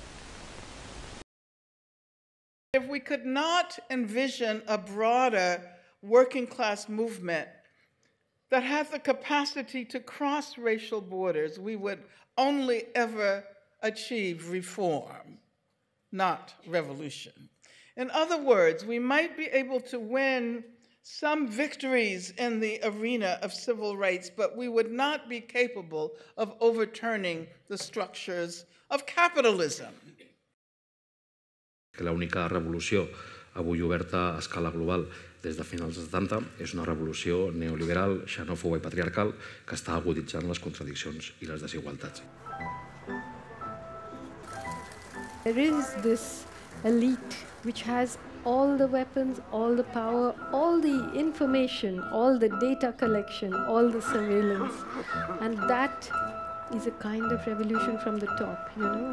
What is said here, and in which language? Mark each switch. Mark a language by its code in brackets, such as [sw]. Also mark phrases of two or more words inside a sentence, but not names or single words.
[en] If we could not envision a broader working class movement that has the capacity to cross racial borders, we would only ever achieve reform, not revolution. In other words, we might be able to win some victories in the arena of civil rights, but we would not be capable of overturning the structures of capitalism. [ca] Que l'única revolució avui oberta a escala global des de finals dels 70 és una revolució neoliberal, xenòfoba i patriarcal que està aguditzant les contradiccions i les desigualtats. [en] There is this elite which has all the weapons, all the power, all the information, all the data collection, all the surveillance, and that is a kind of revolution from the top, you know.